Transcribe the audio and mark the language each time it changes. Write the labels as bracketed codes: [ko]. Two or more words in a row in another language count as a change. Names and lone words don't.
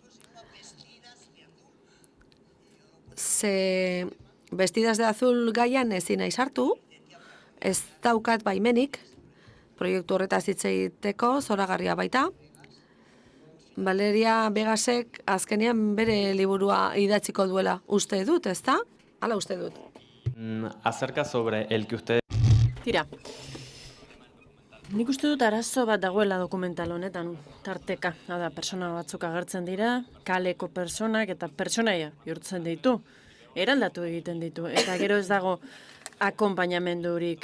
[eu] Ze Vestidas de Azul gaian ezin naiz hartu, ez daukat baimenik, proiektu horretaz hitz egiteko, zoragarria baita. Valeria Vegasek azkenean bere liburua idatziko duela uste dut, ezta? Hala uste dut. [es] Acerca sobre el que usted... [eu] Tira, nik uste dut arazo bat dagoela dokumental honetan, tarteka. Hada, persona batzuk agertzen dira, kaleko personak eta pertsonaia bihurtzen ditu. Eraldatu egiten ditu, eta gero ez dago akonpainamendurik.